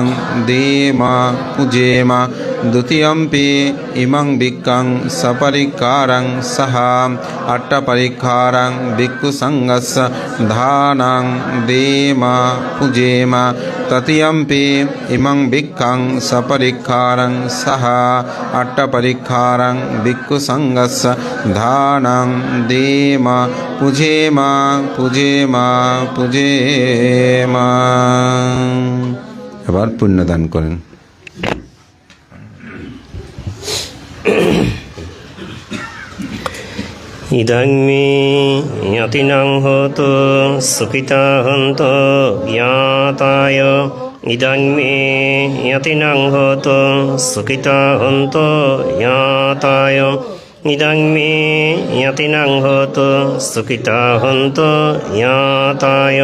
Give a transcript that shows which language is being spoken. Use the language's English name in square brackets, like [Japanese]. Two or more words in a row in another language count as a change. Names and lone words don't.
[Pali] দেমা পূজেমা দ্বিতীয়ম্পি ইমাং ভিক্ষাং সপরিক্ষারং সহা অট্টপরিক্ষারং ভিক্ষু সংঘস্য দানং দেমা পূজেমা তৃতীয়ম্পি ইমাং ভিক্ষাং সপরিক্ষারং সহা অট্টপরিক্ষারং ভিক্ষু সংঘস্য দানং দেমা পূজেমা পূজেমা পূজেমা। [Bangla] এবার পুণ্যদান করেন। [Pali] ইদং মে জ্ঞাতিনাং হোতু সুখিতা হন্তু জ্ঞাতায়। ইদং মে জ্ঞাতিনাং হোতু সুখিতা হন্তু জ্ঞাতায়। ইদং মে জ্ঞাতিনাং হোতু সুখিতা হন্তু জ্ঞাতায়।